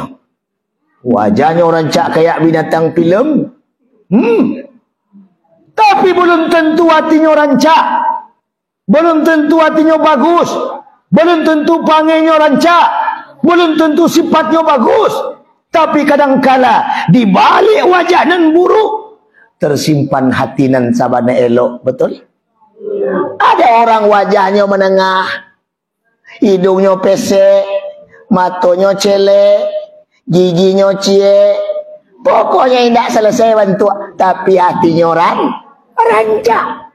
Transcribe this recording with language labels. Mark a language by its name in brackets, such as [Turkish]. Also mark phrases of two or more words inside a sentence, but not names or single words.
[Indonesian] Wajahnya rancak kayak binatang film. Tapi belum tentu hatinya rancak. Belum tentu hatinya bagus. Belum tentu pangainya rancak. Belum tentu sifatnya bagus. Tapi kadangkala di balik wajah nan buruk tersimpan hati [Minangkabau] nan sabana elok. [Indonesian] Betul? Ada orang wajahnya menengah, hidungnya pesek, matanya celek, giginya cie, pokoknya tidak selesai bantu, tapi hatinya rancak.